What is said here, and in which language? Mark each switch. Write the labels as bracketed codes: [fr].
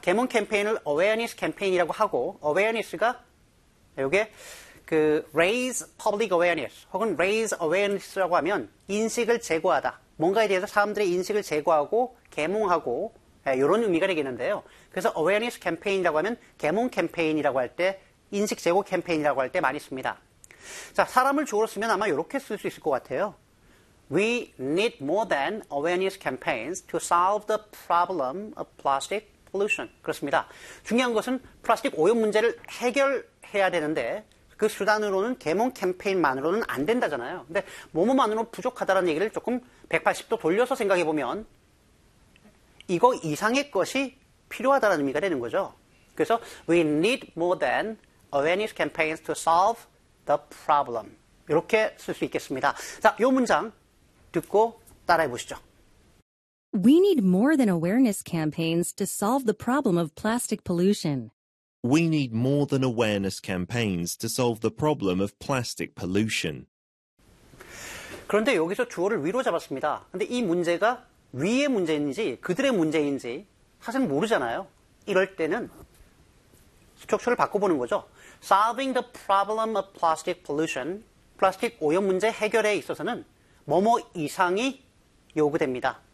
[ko] 개몽 캠페인을 awareness 캠페인이라고 하고 awareness가 이게 그 [en] raise public awareness [ko] 혹은 [en] raise awareness [ko] 라고 하면 인식을 제고하다. 뭔가에 대해서 사람들의 인식을 제고하고 개몽하고 이런 의미가 되겠는데요. 그래서 awareness 캠페인이라고 하면 개몽 캠페인이라고 할 때 인식 제고 캠페인이라고 할 때 많이 씁니다. 자, 사람을 주어로 쓰면 아마 이렇게 쓸 수 있을 것 같아요. [en] We need more than awareness campaigns to solve the problem of plastic pollution. [ko] 그렇습니다. 중요한 것은 플라스틱 오염 문제를 해결해야 되는데 그 수단으로는 개몽 캠페인만으로는 안 된다잖아요. 근데 뭐뭐만으로는 부족하다는 얘기를 조금 180도 돌려서 생각해보면 이거 이상의 것이 필요하다는 의미가 되는 거죠. [en] 그래서 We need more than awareness campaigns to solve the problem. [ko] 이렇게 쓸 수 있겠습니다. 자, 이 문장 듣고 따라해 보시죠. [en] We need more than awareness campaigns to solve the problem of plastic pollution. We need more than awareness campaigns to solve the problem of plastic pollution. [ko] 그런데 여기서 주어를 위로 잡았습니다. 근데 이 문제가 위의 문제인지 그들의 문제인지 사실 모르잖아요. 이럴 때는 스트럭처를 바꿔 보는 거죠. [en] Solving the problem of plastic pollution. [ko] 플라스틱 오염 문제 해결에 있어서는 뭐뭐 이상이 요구됩니다.